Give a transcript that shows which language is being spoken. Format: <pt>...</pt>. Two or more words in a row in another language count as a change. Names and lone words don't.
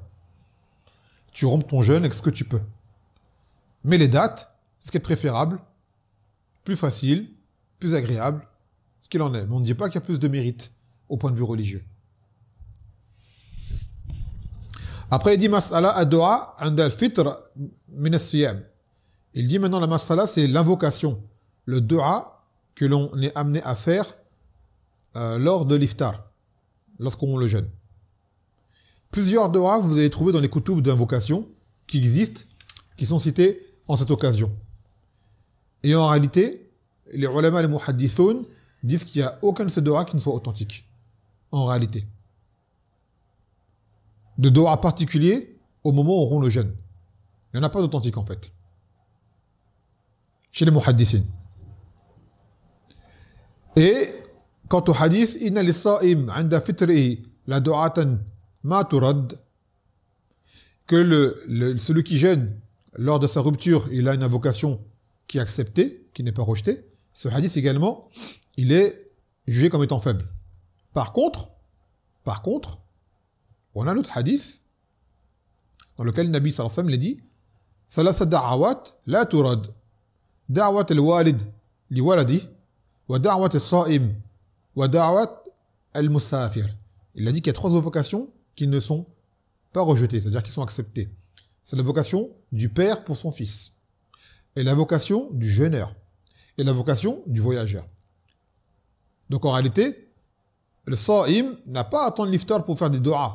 <fr>Tu rompes ton jeûne avec ce que tu peux. Mais les dates, ce qui est préférable, plus facile, plus agréable, ce qu'il en est. Mais on ne dit pas qu'il y a plus de mérite au point de vue religieux. Après, il dit</fr> <ar>مسألة الدعاء عند الفطر من الصيام.</ar> <fr>Il dit maintenant la mas'ala, c'est l'invocation, le dua que l'on est amené à faire lors de l'iftar, lorsqu'on le jeûne. Plusieurs du'a que vous allez trouver dans les kutub d'invocation qui existent, qui sont cités en cette occasion. Et en réalité, les ulama, les muhaddithoun disent qu'il n'y a aucun de ces du'a qui ne soit authentique. En réalité. De du'a particulier au moment où on rompt le jeûne. Il n'y en a pas d'authentique en fait. Chez les muhaddithines. Et quant au hadith,</fr> <ar>إن للصائم عند فطره لدعوة ما ترد,</ar> <fr>que celui qui jeûne lors de sa rupture, il a une invocation qui est acceptée, qui n'est pas rejetée. Ce hadith également, il est jugé comme étant faible. Par contre, on a un autre hadith dans lequel le Nabi</fr> <ar>صلى الله عليه وسلم</ar> <fr>dit</fr> <ar>ثلاث دعوات لا ترد. دعوة الوالد لولده ودعوة الصائم ودعوة المسافر.</ar> <fr>Il a dit qu'il y a 3 invocations qui ne sont pas rejetées, c'est-à-dire qui sont acceptées. C'est l'invocation du père pour son fils, et l'invocation du jeûneur, et l'invocation du voyageur. Donc en réalité, le sa'im n'a pas à attendre l'iftar pour faire des du'a.</fr>